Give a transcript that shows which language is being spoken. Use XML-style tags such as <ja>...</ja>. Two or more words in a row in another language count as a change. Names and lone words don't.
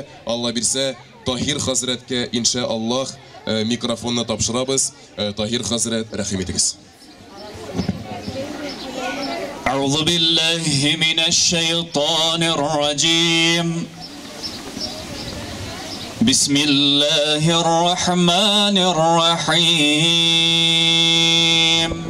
<tt>Алла бирсә, Таһир хәзрәткә иншааллаһ микрофонны тапшырабыз. Таһир хәзрәт, рәхим итегез.</tt> <ar>أعوذ بالله من الشيطان الرجيم بسم الله الرحمن الرحيم</ar>